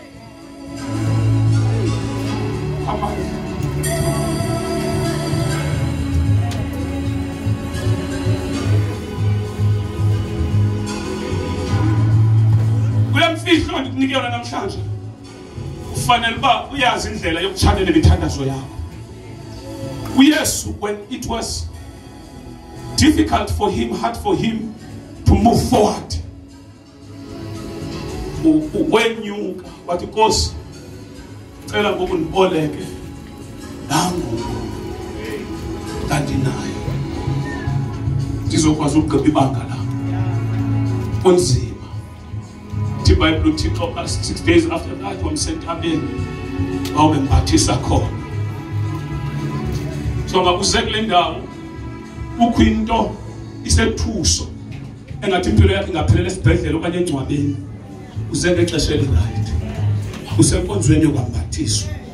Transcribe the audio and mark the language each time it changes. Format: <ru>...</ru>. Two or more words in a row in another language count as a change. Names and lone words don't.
<xh>kulemfihlo ndikunike yona namhlanje ufanele uba uyazi indlela yokutshalela imithandazo yakho uYesu</xh> <en>when it was difficult for him, hard for him to move forward</en> <xh>wenyuka wathi Nkosi cela ngoku ndiboleke nangu kanti naye ndizokwazi ukugqiba ibanga lami kunzima</xh> <en>the Bible</en> <xh>uThixo</xh> <en>6 days after that</en> <xh>wamsentabeni wawembathisa khona so makuze kule ndawo kukho into isethuso engathi impilo yakhe ingaphelela esibhedlela okanye encwabeni uze ngexesha eli-right usenkonzweni yokwambathiswa</xh>